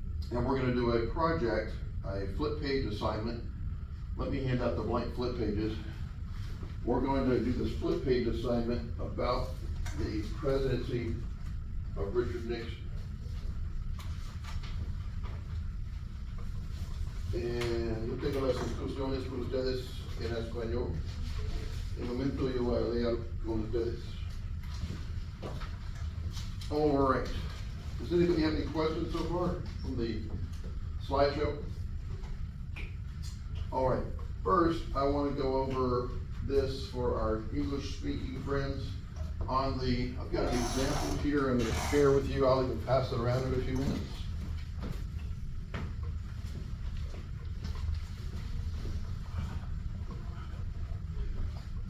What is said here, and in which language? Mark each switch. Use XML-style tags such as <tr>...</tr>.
<en>And we're gonna do a project, a flip page assignment. Let me hand out the blank flip pages. We're going to do this flip page assignment about the presidency of Richard Nixon.</en> <es>En yo tengo las instrucciones para ustedes en español. En un momento yo voy a leer con ustedes.</es> <en>All right. Does anybody have any questions so far from the slideshow? All right. First, I want to go over this for our English-speaking friends. I've got an example here I'm going to share with you. I'll even pass it around in a few minutes.</en>